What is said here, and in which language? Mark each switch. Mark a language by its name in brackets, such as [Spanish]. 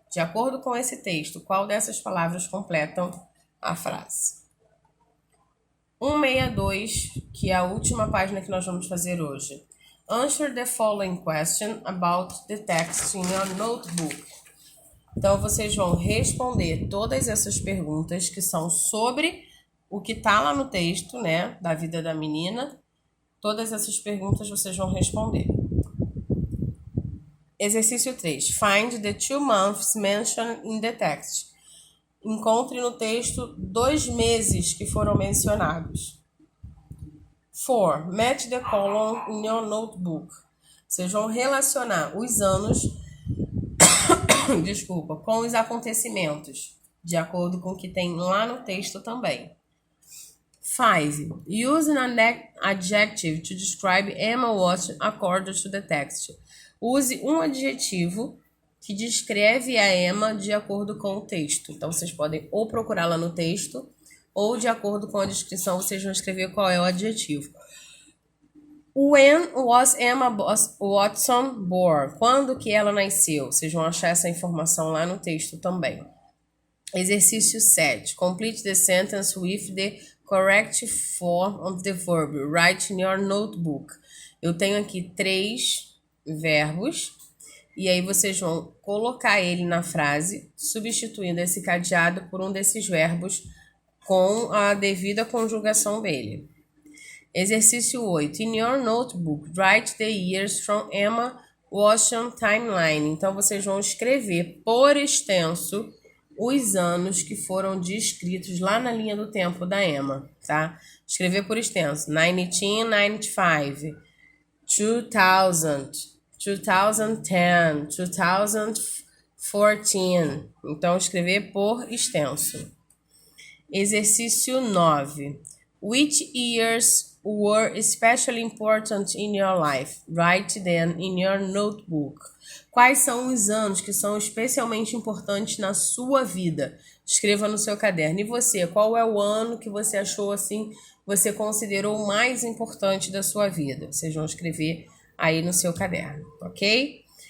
[Portuguese] De acordo com esse texto, qual dessas palavras completam a frase? 162, que é a última página que nós vamos fazer hoje. [English] Answer the following question about the text in your notebook. [Portuguese] Então, vocês vão responder todas essas perguntas que são sobre o que está lá no texto, né, da vida da menina. Todas essas perguntas vocês vão responder. [English] Exercício 3. Find the 2 months mentioned in the text. [Portuguese] Encontre no texto 2 meses que foram mencionados. 4. [English] Match the column in your notebook. [Portuguese] Vocês vão relacionar os anos com os acontecimentos, de acordo com o que tem lá no texto também. 5. [English] Use an adjective to describe Emma Watson according to the text. [Portuguese] Use um adjetivo que descreve a Emma de acordo com o texto. Então, vocês podem ou procurar lá no texto, ou de acordo com a descrição, vocês vão escrever qual é o adjetivo. [English] When was Emma Watson born? [Portuguese] Quando que ela nasceu? Vocês vão achar essa informação lá no texto também. Exercício 7. [English] Complete the sentence with the correct form of the verb. Write in your notebook. [Portuguese] Eu tenho aqui 3 verbos e aí vocês vão colocar ele na frase, substituindo esse cadeado por um desses verbos com a devida conjugação dele. Exercício 8. [English] In your notebook, write the years from Emma Watson timeline. [Portuguese] Então, vocês vão escrever por extenso os anos que foram descritos lá na linha do tempo da Emma, tá? Escrever por extenso. 1995, 2000, 2010, 2014. Então, escrever por extenso. Exercício 9. [English] Which years were especially important in your life? Write them in your notebook. [Portuguese] Quais são os anos que são especialmente importantes na sua vida? Escreva no seu caderno. E você, qual é o ano que você achou assim, você considerou o mais importante da sua vida? Vocês vão escrever aí no seu caderno, ok?